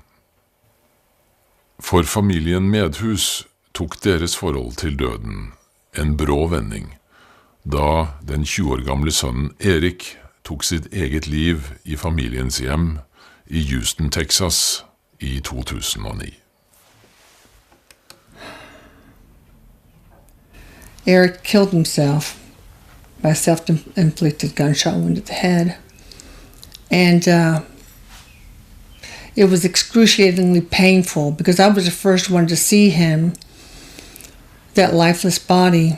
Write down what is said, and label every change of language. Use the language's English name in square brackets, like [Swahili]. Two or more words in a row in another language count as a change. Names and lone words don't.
[Norwegian] For familien Medhus tok deres forhold til døden en brå vending, da den 20 år gamle sønnen Erik tok sitt eget liv i familiens hjem i Houston, Texas i 2009. [English] Eric killed himself by a self-inflicted gunshot wound to the head. And it was excruciatingly painful because I was the first one to see him, that lifeless body.